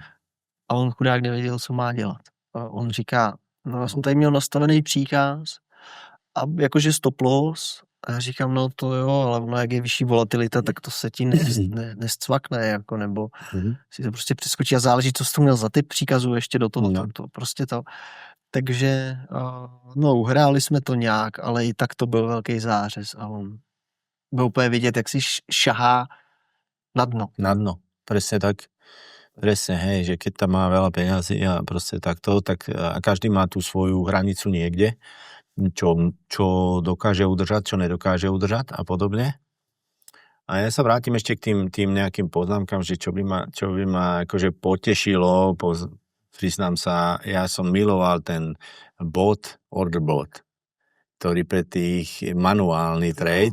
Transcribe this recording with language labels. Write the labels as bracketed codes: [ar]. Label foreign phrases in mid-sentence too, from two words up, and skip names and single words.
[cs] A on chudák nevěděl, co má dělat. A on říká, no já jsem tady měl nastavený příkaz a jakože [en] stop loss [cs] A já říkám, no to jo, ale ono, jak je vyšší volatilita, tak to se ti nescvakne, jako, nebo si to prostě přeskočí a záleží, co jsi to měl za typ příkazů ještě do toho, to prostě to. Takže, no, uhráli jsme to nějak, ale i tak to byl velký zářez a on byl úplně vidět, jak si šahá na dno. [sk] Na dno, presne tak. Presne, hej, že keď tam má veľa peňazí a proste takto, tak a každý má tú svoju hranicu niekde, čo dokáže udržať, čo nedokáže udržať a podobne. A ja sa vrátim ešte k tým nejakým poznámkam, že čo by ma akože potešilo, priznám sa, ja som miloval ten [en] order bot, [sk] ktorý pre tých manuálny trade.